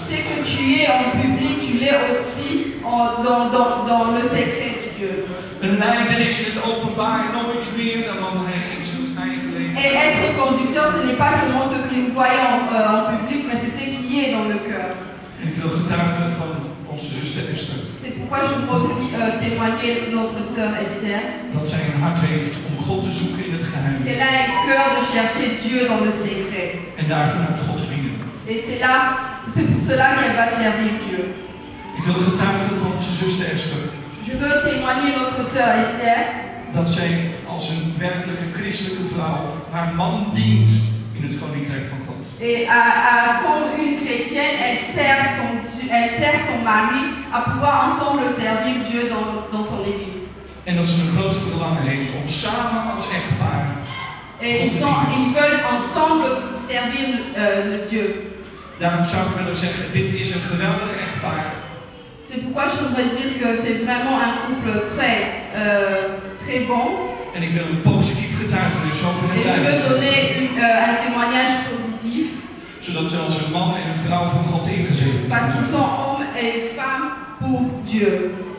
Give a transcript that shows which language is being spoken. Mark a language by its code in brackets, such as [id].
[fr] Ce [nl] bent. [fr] que tu es en public, tu l'es aussi dans le secret de Dieu. [nl] Een leider is in het openbaar nooit meer dan hij in zijn eigen leven. [fr] Et être conducteur, ce n'est pas seulement ce que nous voyons en public, mais c'est ce qui est dans le cœur. [nl] En ik wil getuigen van onze zuster Esther. [fr] C'est pourquoi je veux aussi témoigner notre sœur Esther. [nl] Dat zij een hart heeft om God te zoeken in het geheim. [fr] Qu'elle a un cœur de chercher Dieu dans le secret. [nl] En daar vanuit God te dienen. [fr] Et c'est pour cela qu'elle va servir Dieu. [nl] Ik wil getuigen van onze zuster Esther. [fr] Je veux témoigner notre sœur Esther. [nl] Dat zij als een werkelijke christelijke vrouw haar man dient in het koninkrijk van God. [fr] Et comme une chrétienne, elle sert son mari à pouvoir ensemble servir Dieu dans son église. [nl] En dat ze een groot verlangen heeft om samen als echtpaar. [fr] Et ils veulent ensemble servir le Dieu. [nl] Daarom zou ik willen zeggen, dit is een geweldig echtpaar. [fr] C'est pourquoi je voudrais dire que c'est vraiment un couple très bon. [nl] En ik wil een positief getuigenis over hen [fr] Et je veux [nl] beiden. [fr] donner un témoignage positif. [nl] Zodat ze als een man en een vrouw van God ingezeten [fr] Parce [nl] zijn. [fr] qu'ils sont hommes et femmes pour Dieu.